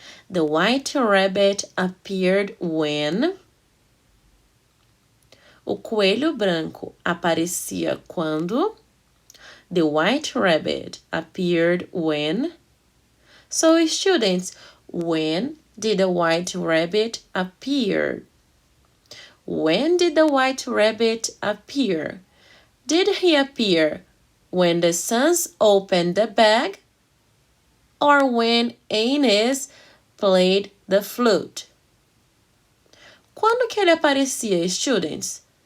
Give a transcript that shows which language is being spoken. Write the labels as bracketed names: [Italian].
[English] The white rabbit appeared when... [Portuguese] O coelho branco aparecia quando? [English] The white rabbit appeared when? So, students, when did the white rabbit appear? When did the white rabbit appear? Did he appear when the sons opened the bag or when Aniz played the flute? [Portuguese] Quando que ele aparecia, students?